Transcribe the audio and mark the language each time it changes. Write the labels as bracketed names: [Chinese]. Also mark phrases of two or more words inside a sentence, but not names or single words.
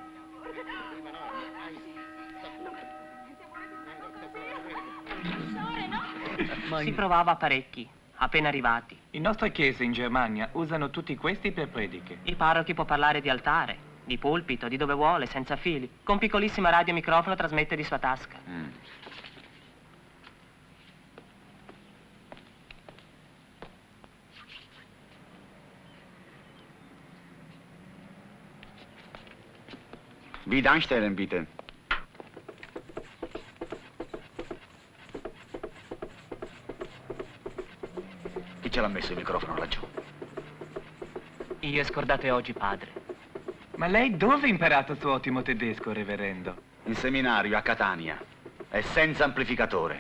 [Italian] Si provava parecchi, appena arrivati. In nostre chiese in Germania usano tutti questi per prediche. Il parroco può parlare di altare, di pulpito, di dove vuole, senza fili. Con piccolissima radio e microfono trasmette di sua tasca. [German] Wie anstellen, bitte. [Italian] Chi ce l'ha messo il microfono laggiù? Io scordate oggi, padre. Ma lei dove ha imparato il suo ottimo tedesco, reverendo? In seminario a Catania. È senza amplificatore.